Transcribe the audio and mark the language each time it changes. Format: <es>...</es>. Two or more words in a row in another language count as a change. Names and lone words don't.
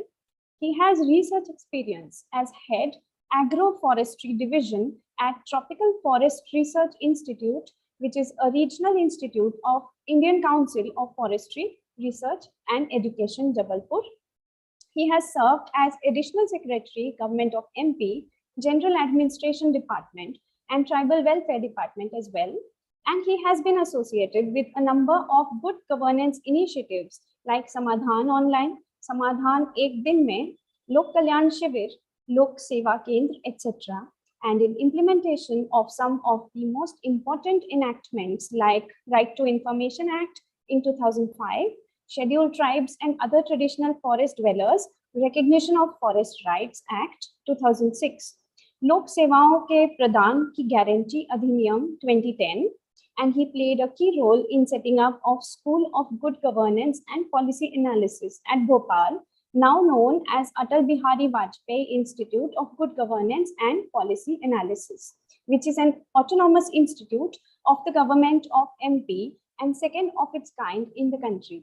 <en>He has research experience as Head, Agroforestry Division at Tropical Forest Research Institute, which is a regional institute of Indian Council of Forestry, Research and Education, Jabalpur. He has served as Additional Secretary, Government of MP, General Administration Department, and Tribal Welfare Department as well. And he has been associated with a number of good governance initiatives like Samadhan Online, Samadhan Ek Din Mein, Lok Kalyan Shivir, Lok Seva Kendra, etc. And in implementation of some of the most important enactments like Right to Information Act in 2005, Scheduled Tribes and Other Traditional Forest Dwellers Recognition of Forest Rights Act 2006, Lok Sevaon ke Pradhan ki Guarantee Adhiniyam 2010, and he played a key role in setting up of School of Good Governance and Policy Analysis at Bhopal, now known as Atal Bihari Vajpayee Institute of Good Governance and Policy Analysis, which is an autonomous institute of the government of MP and second of its kind in the country.</en>